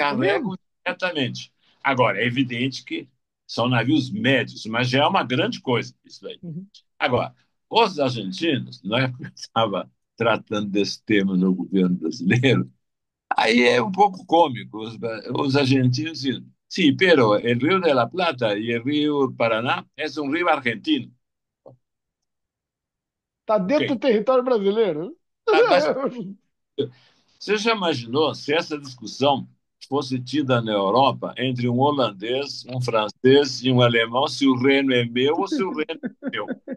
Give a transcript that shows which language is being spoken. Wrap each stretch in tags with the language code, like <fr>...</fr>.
<pt>É mesmo? carregam diretamente. Agora, é evidente que são navios médios, mas já é uma grande coisa isso daí. Uhum. Agora, os argentinos, na época que eu estava tratando desse tema no governo brasileiro, aí é um pouco cômico. Os argentinos dizem,</pt> <es>sí, pero el Río de la Plata y el Río Paraná es un río argentino.</es> <pt>Tá Ok. dentro do território brasileiro. Mas você já imaginou se essa discussão fosse tida na Europa entre um holandês, um francês e um alemão, se o reino é meu ou se o reino é meu?</pt>